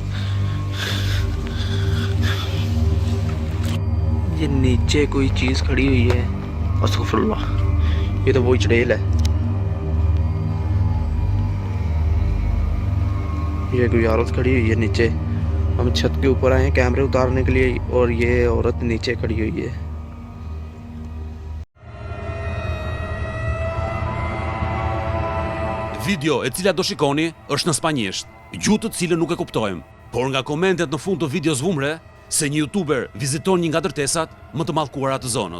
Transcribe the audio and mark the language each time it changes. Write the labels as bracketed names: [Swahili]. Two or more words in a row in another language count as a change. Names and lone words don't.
[Hindi] ये नीचे कोई चीज़ खड़ी हुई है, अस्तगफिरुल्लाह, ये तो वही चुड़ैल है। ये कोई औरत खड़ी हुई है नीचे, हम छत के ऊपर आए हैं कैमरे उतारने के लिए और ये औरत नीचे खड़ी हुई है। [Albanian] Video e cila do shikoni është në spanjisht, gjuhë të cilën nuk e kuptojmë, por nga komentet në fund të videos vumre se një youtuber viziton një nga ndërtesat më të mallkuara të zonës.